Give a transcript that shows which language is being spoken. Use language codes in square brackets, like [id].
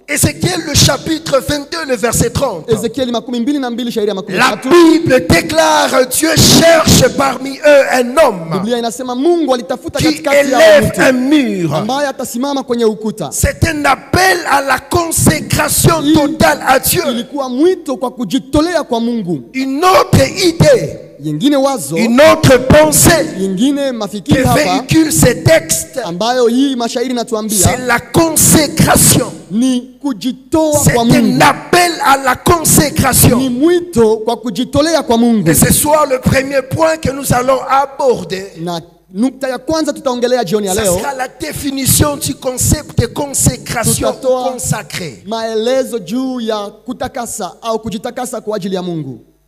[fr] Ézéchiel le chapitre 22 le verset 30. [sw] Ezekiel 22 shairi ya 13. [fr] La Bible déclare: Dieu cherche parmi eux un homme. [sw] Biblia inasema Mungu alitafuta katikati yao mtu [fr] un mur. [sw] Ambaye atasimama kwenye ukuta. [fr] C'est un appel à la consécration totale à Dieu. [sw] Ilikuwa mwito kwa kujitolea kwa Mungu. [fr] Une autre idée, [sw] yengine wazo, [fr] une autre pensée [sw] yengine mafikiri hapa [fr] véhicule ces textes, [sw] ambayo hii mashairi natuambia, [fr] c'est la consécration. [sw] Ni kujitoa kwa Mungu. [fr] C'est un appel à la consécration. [sw] Ni mwito kwa kujitolea kwa Mungu. [fr] Et ce soir le premier point que nous allons aborder, [sw] na nukta ya kwanza tutaongelea jioni ya leo, [fr] ce sera la définition du concept de consécration consacré. [sw] Maelezo juu ya kutakasa au kujitakasa kwa ajili ya Mungu.